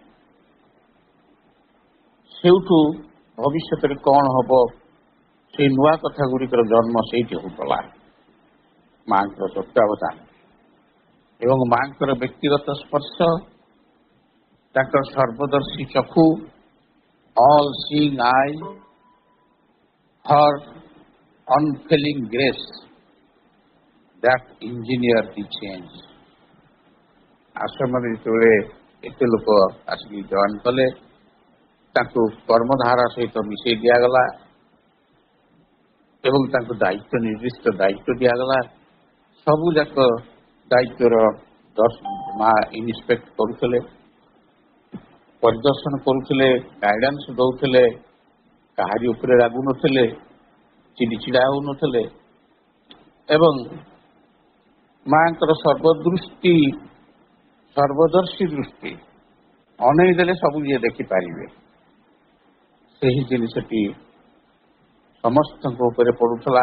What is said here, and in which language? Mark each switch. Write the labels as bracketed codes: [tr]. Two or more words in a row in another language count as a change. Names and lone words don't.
[or] ସେଇଠୁ ଭବିଷ୍ୟତରେ କ'ଣ ହେବ, ସେଇ ନୂଆ କଥା ଗୁଡ଼ିକର ଜନ୍ମ ସେଇଠି ହେଉଥିଲା। ମାଙ୍କର ତତ୍ତ୍ୱାବଧାନ ଏବଂ ମାଙ୍କର ବ୍ୟକ୍ତିଗତ ସ୍ପର୍ଶ, ତାଙ୍କର ସର୍ବଦର୍ଶୀ ଚକ୍ଷୁ, [en] all seeing eye, her unfailing grace that engineered the change. [or] ଆଶ୍ରମରେ ଯେତେବେଳେ ଏତେ ଲୋକ ଆସିକି ଜଏନ୍ କଲେ, ତାଙ୍କୁ କର୍ମଧାରା ସହିତ ମିଶାଇ ଦିଆଗଲା ଏବଂ ତାଙ୍କୁ ଦାୟିତ୍ୱ ନିର୍ଦ୍ଦିଷ୍ଟ ଦାୟିତ୍ୱ ଦିଆଗଲା। ସବୁଯାକ ଦାୟିତ୍ୱର ମା ଇନ୍ସପେକ୍ଟ କରୁଥିଲେ, ପରିଦର୍ଶନ କରୁଥିଲେ, ଗାଇଡାନ୍ସ ଦେଉଥିଲେ, କାହାରି ଉପରେ ରାଗୁନଥିଲେ, ଚିଡ଼ିଚିଡ଼ା ହେଉନଥିଲେ ଏବଂ ମାଙ୍କର ସର୍ବଦର୍ଶୀ ଦୃଷ୍ଟି ଅନେଇ ଦେଲେ ସବୁ ଯିଏ ଦେଖିପାରିବେ, ସେହି ଜିନିଷଟି ସମସ୍ତଙ୍କ ଉପରେ ପଡୁଥିଲା।